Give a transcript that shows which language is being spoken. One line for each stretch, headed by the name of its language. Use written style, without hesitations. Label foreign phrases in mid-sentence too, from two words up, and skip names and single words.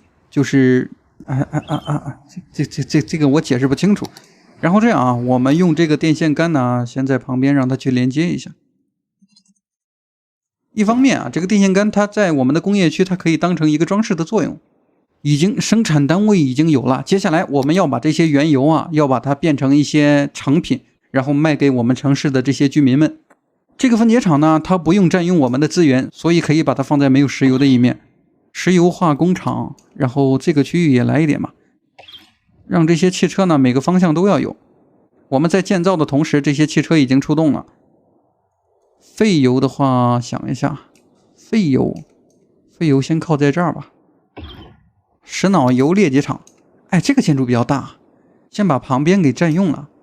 Chinese: 就是這個我解釋不清楚。然後這樣啊，我們用這個電線桿呢，先在旁邊讓它去連接一下。一方面啊，這個電線桿它在我們的工業區，它可以當成一個裝飾的作用。生產單位已經有了，接下來我們要把這些原油啊，要把它變成一些成品，然後賣給我們城市的這些居民們。這個分解廠呢，它不用佔用我們的資源，所以可以把它放在沒有石油的一面。石油化工廠，然後這個區域也來一點吧，讓這些汽車呢每個方向都要有。我們在建造的同時，這些汽車已經出動了。廢油的話，想一下，廢油先靠在這兒吧。石腦油裂解廠，哎，這個建築比較大，先把旁邊給佔用了。